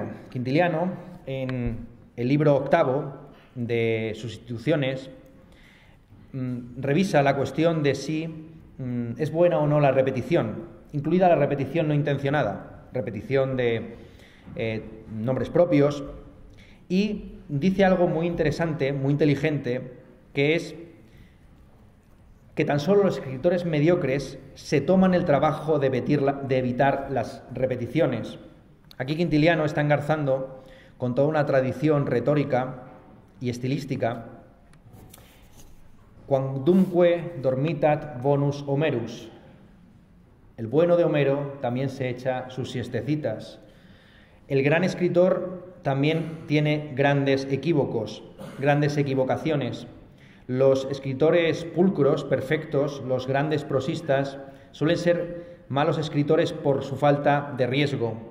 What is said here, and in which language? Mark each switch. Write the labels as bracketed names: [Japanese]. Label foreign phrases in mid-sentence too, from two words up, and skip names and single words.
[Spanish] Quintiliano, en el libro octavo de sus instituciones, revisa la cuestión de si es buena o no la repetición, incluida la repetición no intencionada, repetición de nombres propios, y dice algo muy interesante, muy inteligente, que es que tan solo los escritores mediocres se toman el trabajo de evitar las repeticiones. Aquí Quintiliano está engarzando con toda una tradición retórica y estilística. [Latin] Quamdumque dormitat bonus Homerus. [Spanish] El bueno de Homero también se echa sus siestecitas. El gran escritor también tiene grandes equívocos, grandes equivocaciones. Los escritores pulcros, perfectos, los grandes prosistas, suelen ser malos escritores por su falta de riesgo.